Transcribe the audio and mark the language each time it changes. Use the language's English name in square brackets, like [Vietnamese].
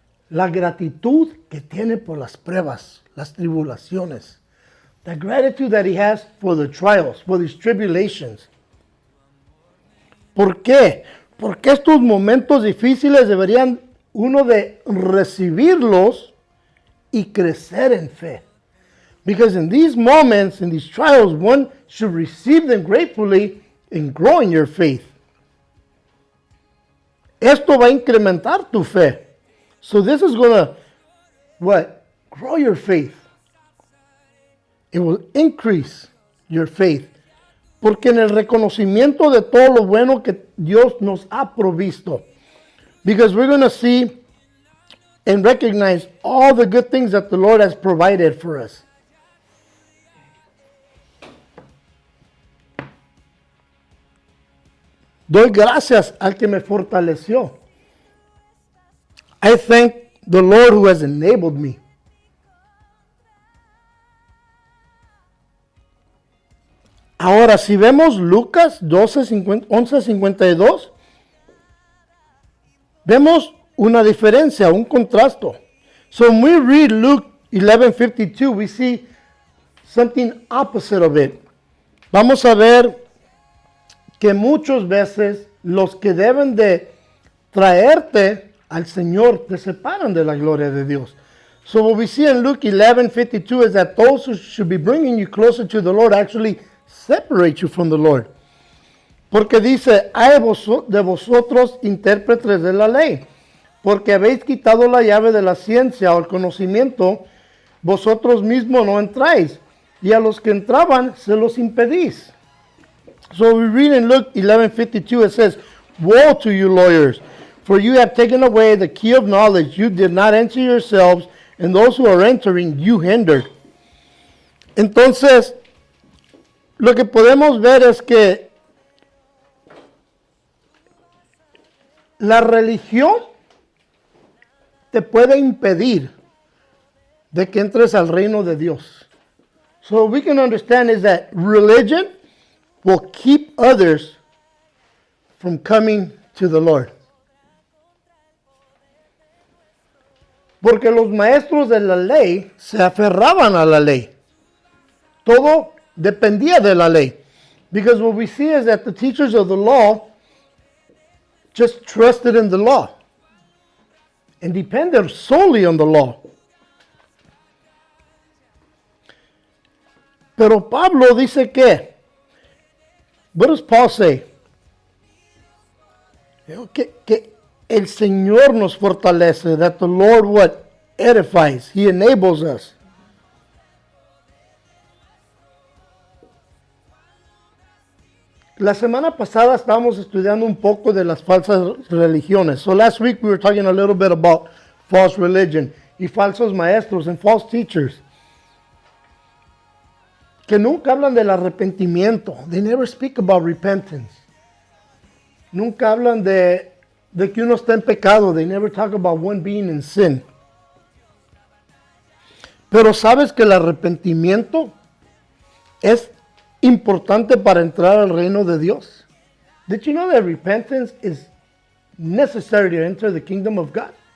[Spanish] La gratitud que tiene por las pruebas, las tribulaciones. [English] The gratitude that he has for the trials, for these tribulations. [Spanish] ¿Por qué? Porque estos momentos difíciles deberían uno de recibirlos y crecer en fe. [English] Because in these moments, in these trials, one should receive them gratefully and grow in your faith. [Spanish] Esto va a incrementar tu fe. [English] So this is going to, what? Grow your faith. It will increase your faith. [Spanish] Porque en el reconocimiento de todo lo bueno que Dios nos ha provisto. [English] Because we're going to see and recognize all the good things that the Lord has provided for us. [Spanish] Doy gracias al que me fortaleció. [English] I thank the Lord who has enabled me. [Spanish] Ahora, si vemos Lucas 11:52, vemos una diferencia, un contrasto. [English] So when we read Luke 11:52, we see something opposite of it. [Spanish] Vamos a ver que muchas veces los que deben de traerte al Señor te separan de la gloria de Dios. [English] So what we see in Luke 11:52 is that those who should be bringing you closer to the Lord actually separate you from the Lord. [Spanish] Porque dice, hay de vosotros intérpretes de la ley, porque habéis quitado la llave de la ciencia o el conocimiento, vosotros mismos no entráis, y a los que entraban se los impedís. [English] So we read in Luke 11:52, it says, woe to you lawyers, for you have taken away the key of knowledge. You did not enter yourselves, and those who are entering you hindered. [Spanish] Entonces, lo que podemos ver es que la religión te puede impedir de que entres al reino de Dios. [English] So we can understand is that religion will keep others from coming to the Lord. [Spanish] Porque los maestros de la ley se aferraban a la ley. Todo dependía de la ley. [English] Because what we see is that the teachers of the law just trusted in the law and depended solely on the law. [Spanish] Pero Pablo dice que, [English] what does Paul say? [Spanish] Que el Señor nos fortalece, [English] that the Lord what edifies, He enables us. [Spanish] La semana pasada estábamos estudiando un poco de las falsas religiones. [English] So last week we were talking a little bit about false religion [Spanish] y falsos maestros [English] and false teachers. [Spanish] Que nunca hablan del arrepentimiento. [English] They never speak about repentance. [Spanish] Nunca hablan de que uno está en pecado. [English] They never talk about one being in sin. [Spanish] Pero sabes que el arrepentimiento es importante para entrar al reino de Dios. [English] Did you know that repentance is necessary to enter the kingdom of God?